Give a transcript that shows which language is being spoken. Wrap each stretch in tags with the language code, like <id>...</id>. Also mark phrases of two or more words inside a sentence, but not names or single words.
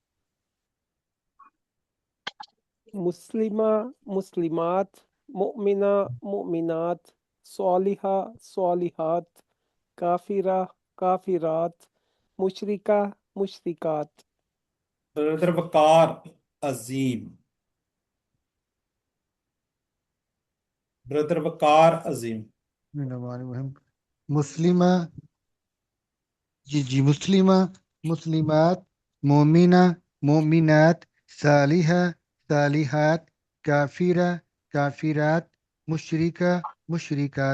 <ar>مسلمة مسلمات، مؤمنة مؤمنات، صالحة صالحات، كافرة كافرات، مشركة مشركات.</ar> <ur>ब्रदर वकार। عظیم. بردر وقار عظیم.</ur> <ar>مسلمہ جی مسلمہ مسلمات مومنہ مومنات صالحہ صالحات کافرہ کافرات مشرکہ مشرکات.</ar>